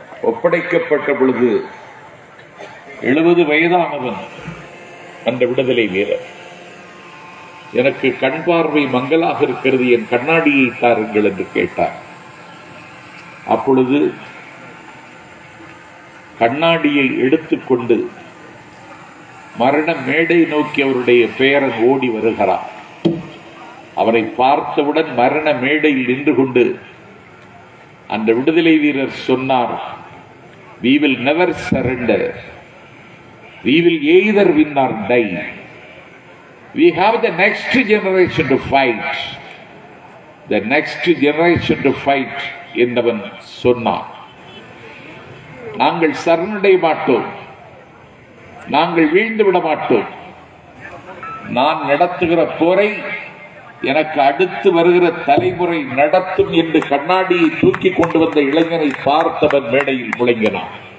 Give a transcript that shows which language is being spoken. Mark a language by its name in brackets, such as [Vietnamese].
[Tamil] ஒப்படைக்கப்பட்ட பொழுது 70 வயதானவன் அந்த விடுதலை வீரர், எனக்கு கண் பார்வை மங்கலாக இருக்கிறது, என் கண்ணாடியை தாருங்கள் என்று கேட்டார். அப்பொழுது கண்ணாடியை எடுத்துக்கொண்டு மரண மேடை நோக்கி அவருடைய பேரன் ஓடி வருகிறார். அவரை பார்த்தவுடன் மரண மேடையில் நின்று கொண்டு அந்த விடுதலை வீரர் சொன்னார், [English] we will never surrender, we will either win or die, we have the next generation to fight, the next generation to fight [Tamil] என்றவன் சொன்னான். நாங்கள் சரணடைய மாட்டோம், நாங்கள் வீழ்ந்து விட மாட்டோம், நான் நடத்துகிற போரை எனக்கு அடுத்து வருகிற தலைமுறை நடத்தும் என்று கண்ணாடியை தூக்கி கொண்டு வந்த இளைஞனை பார்த்தவன் மேடையில் முழங்கினான்.